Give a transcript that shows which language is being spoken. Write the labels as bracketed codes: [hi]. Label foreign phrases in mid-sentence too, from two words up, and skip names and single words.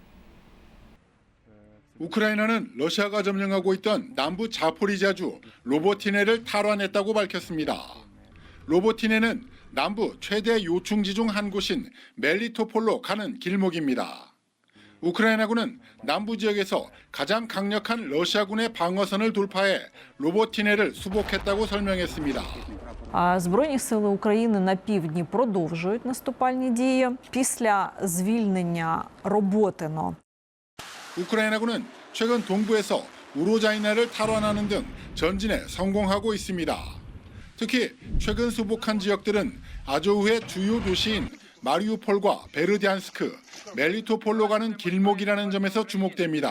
[ko] 우크라이나는 러시아가 점령하고 있던 남부 자포리자주 로보티네를 탈환했다고 밝혔습니다. 로보티네는 남부 최대 요충지 중 한 곳인 멜리토폴로 가는 길목입니다. 우크라이나군은 남부 지역에서 가장 강력한 러시아군의 방어선을 돌파해 로보티네를 수복했다고 설명했습니다. [uk] Збройні сили України на півдні продовжують наступальні дії після звільнення Роботино. [ko] 우크라이나군은 최근 동부에서 우로자이나를 탈환하는 등 전진에 성공하고 있습니다. 특히 최근 수복한 지역들은 아조우의 주요 도시인 마리우폴과 베르디안스크, 멜리토폴로 가는 길목이라는 점에서 주목됩니다.